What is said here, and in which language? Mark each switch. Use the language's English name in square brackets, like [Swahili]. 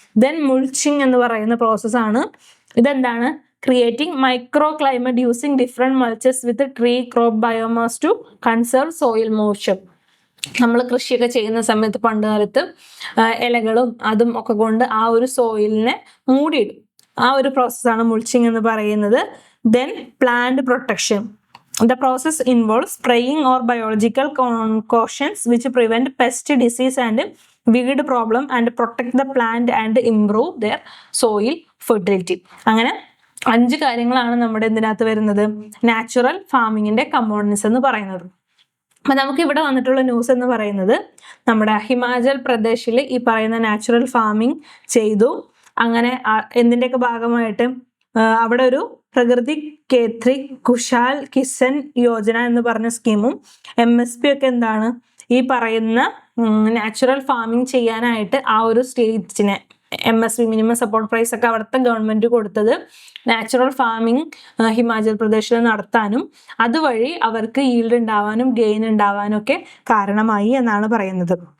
[Malayalam] Then മുൾച്ചിങ് എന്ന് പറയുന്ന പ്രോസസ്സാണ്. ഇതെന്താണ്, [English] Creating microclimate using different mulches with tree crop biomass to conserve soil moisture. [Malayalam] നമ്മൾ കൃഷിയൊക്കെ ചെയ്യുന്ന സമയത്ത് പണ്ട് കാലത്ത് ഇലകളും അതും ഒക്കെ കൊണ്ട് ആ ഒരു സോയിലിനെ മൂടിയിടും. ആ ഒരു പ്രോസസ്സാണ് മുൾച്ചിങ് എന്ന് പറയുന്നത്. [English] Then plant protection. The process involves spraying or biological concoctions which prevent pest, disease and weed problem and protect the plant and improve their soil fertility. [Malayalam] അങ്ങനെ 5 കാര്യങ്ങളാണ് നമ്മുടെ ഇതിനകത്ത് വരുന്നത്, നാച്ചുറൽ ഫാമിങ്ങിന്റെ കമ്പോണൻസ് എന്ന് പറയുന്നത്. അപ്പൊ നമുക്ക് ഇവിടെ വന്നിട്ടുള്ള ന്യൂസ് എന്ന് പറയുന്നത് നമ്മുടെ ഹിമാചൽ പ്രദേശിൽ ഈ പറയുന്ന നാച്ചുറൽ ഫാമിംഗ് ചെയ്തു. അങ്ങനെ എന്തിൻ്റെയൊക്കെ ഭാഗമായിട്ട് അവിടെ ഒരു പ്രകൃതി കേത്രി കുശാൽ കിസൻ യോജന എന്ന് പറഞ്ഞ സ്കീമും MSP ഒക്കെ എന്താണ്, ഈ പറയുന്ന നാച്ചുറൽ ഫാമിംഗ് ചെയ്യാനായിട്ട് ആ ഒരു സ്റ്റേറ്റിനെ MSP മിനിമം സപ്പോർട്ട് പ്രൈസ് ഒക്കെ അവിടുത്തെ ഗവൺമെന്റ് കൊടുത്തത് നാച്ചുറൽ ഫാമിംഗ് ഹിമാചൽ പ്രദേശിൽ നടത്താനും അതുവഴി അവർക്ക് ഈൽഡ് ഉണ്ടാവാനും ഗെയിൻ ഉണ്ടാവാനും ഒക്കെ കാരണമായി എന്നാണ് പറയുന്നത്.